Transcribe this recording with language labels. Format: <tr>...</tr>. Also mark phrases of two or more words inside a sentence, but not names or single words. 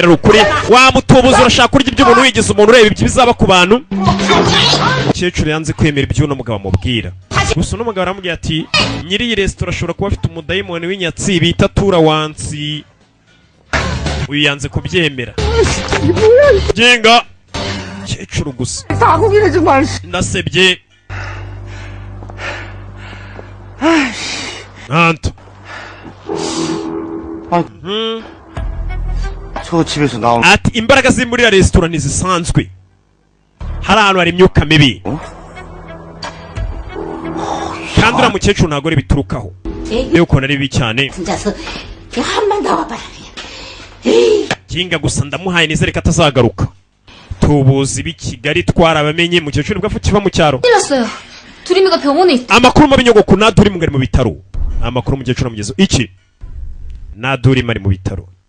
<rw>ari ukuri wamutubuza urashaka kurya iby'umuntu wigize umuntu ureba ibyo bizaba ku bantu umukecuru yanze kwemera ibyo n'umugabo mubwira gusa n'umugabo aramubwira ati nyiri iyi resitora ashobora kuba afite umudayimoni w'inyatsi bita tura wansi uyu yanze kubyemera genga umukecuru gusa ndasebye Anto.</rw> <ko>저 집에서 나온</ko> <rw>ati imbaraga ziri muri resitora ntizisanzwe hari ahantu hari imyuka mibi kandi uriya mukecuru ntabwo ari biturukaho yewe ukuntu ari bibi cyane</rw> <ko>혼자서 한번 나와봐라.</ko> <rw>kinga gusa ndamuhaye nizere ko atazagaruka tubuzi b'i Kigali twarabamenye mukecuru bwa kiva mu cyaro</rw> <ko>큰일 났어요. 두리미가 병원에 있...</ko> <rw>amakuru mabi nyogoko naduri mugari mu bitaro amakuru mukecuru amugezeho iki naduri mari mu bitaro</rw>